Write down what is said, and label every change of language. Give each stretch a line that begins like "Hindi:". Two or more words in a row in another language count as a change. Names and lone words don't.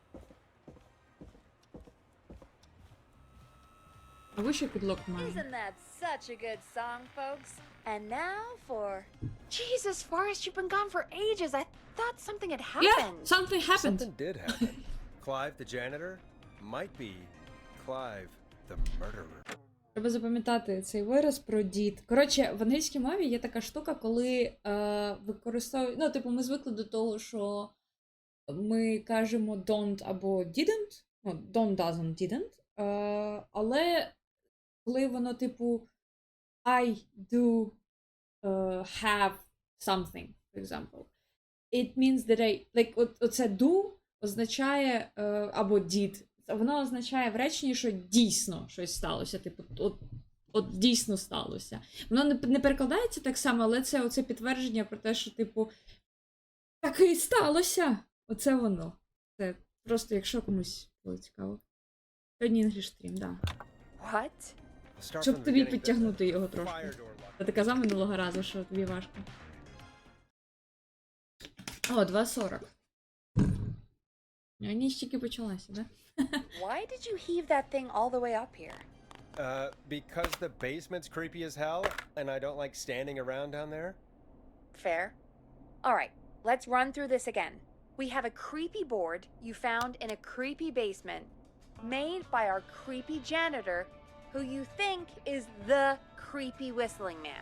English: I wish I could lock mine. Isn't that Such a good song, folks. And now for... Jesus, Forrest, you've been gone for ages. I thought something had Yeah, happened. something happened. Something did happen. Clive the janitor might be Clive the murderer.
Ukrainian: Треба запам'ятати цей вираз про дід. Коротше, в англійській мові є така штука, коли використовують... Ну, типу, ми звикли до того, що ми кажемо don't або didn't. Ну,
English: don't, doesn't, didn't.
Ukrainian: Але коли воно, типу,
English: I do have something, for example. It means that I... Like,
Ukrainian: оце do означає, або did. Воно означає в реченні, що дійсно щось сталося. Типу, от дійсно сталося. Воно не перекладається так само, але це оце підтвердження про те, що, типу, так і сталося. Оце воно. Це просто, якщо комусь було цікаво. Сьогодні English стрім, да.
English: What? We'll start
Ukrainian: Щоб
English: from the
Ukrainian: тобі
English: beginning.
Ukrainian: підтягнути його
English: The
Ukrainian: трошки.
English: fire door lock.
Ukrainian: Та ти казав минулого разу, що тобі важко. О, 2:40. Ні, тільки почалася, да?
English: Why did you heave that thing all the way up here? Because the basement's creepy as hell, and I don't like standing around down there. Fair. All right, let's run through this again. We have a creepy board you found in a creepy basement made by our creepy janitor who you think is the creepy whistling man.